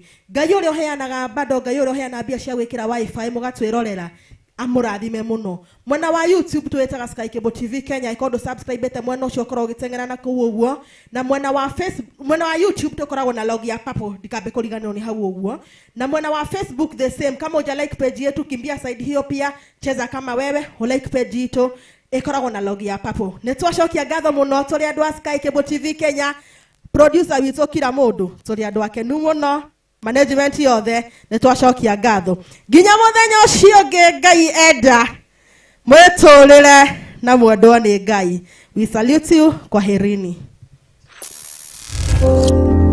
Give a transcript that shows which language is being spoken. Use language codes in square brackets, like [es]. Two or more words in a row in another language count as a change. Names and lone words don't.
[ki] Ngai ũrĩa ũheanaga bado, Ngai ũrĩa ũheana mbia cia gwĩkĩra wifi mũgatwĩrorera amũrathime mũno. Mwena wa YouTube twĩtaga Sky Cable TV Kenya, ikondo subscribe mwena ũcio ũkorwo ũgĩteng'era na kũu ũguo. Na mwena wa mwena wa YouTube tũkoragwo na log ya papo ndikambe kũriganĩrwo nĩ hau ũguo. Na mwena wa Facebook [en] the same. [sw] Kama uja like page yetu kimbia side hiyo pia, cheza kama wewe like page yetu [ki] ikoragwo na log ya papo. Nĩ twacokia ngatho mũno tũrĩ andũ a Sky Cable TV Kenya. producer witũ kila mũndũ tũrĩ andũ akenu mũno, management yothe nĩ twacokia ngatho. Nginya mũthenya ũcio ũngĩ Ngai enda mwĩtũrĩre na mwendwo nĩ Ngai. [en] We salute you. [sw] Kwaherini.